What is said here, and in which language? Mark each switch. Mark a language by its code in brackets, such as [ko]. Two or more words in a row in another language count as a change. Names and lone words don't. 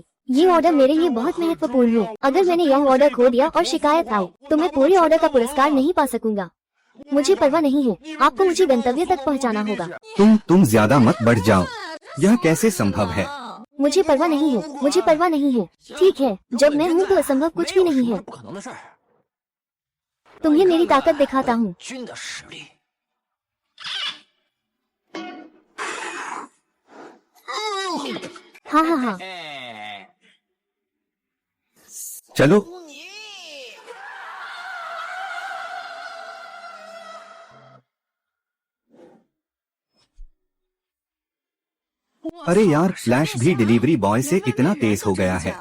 [hi] ये ऑर्डर मेरे लिए बहुत महत्वपूर्ण है। अगर मैंने यह ऑर्डर खो दिया और शिकायत आई तो मैं पूरे ऑर्डर का पुरस्कार नहीं पा सकूंगा। मुझे परवाह नहीं है, आपको मुझे गंतव्य तक पहुंचाना होगा। तुम ज्यादा मत बढ़ जाओ। यह कैसे संभव है? मुझे परवाह नहीं है, मुझे परवाह नहीं है। ठीक है, जब मैं हूँ तो असंभव कुछ भी नहीं है। [zh] 不可能的事儿。 [hi] तुम्हें मेरी ताकत दिखाता हूँ। [zh] 军的实力。 [hi] हाँ हाँ हाँ, 哎， चलो। अरे यार, फ्लैश भी [en] delivery boy [hi] से इतना तेज हो गया है।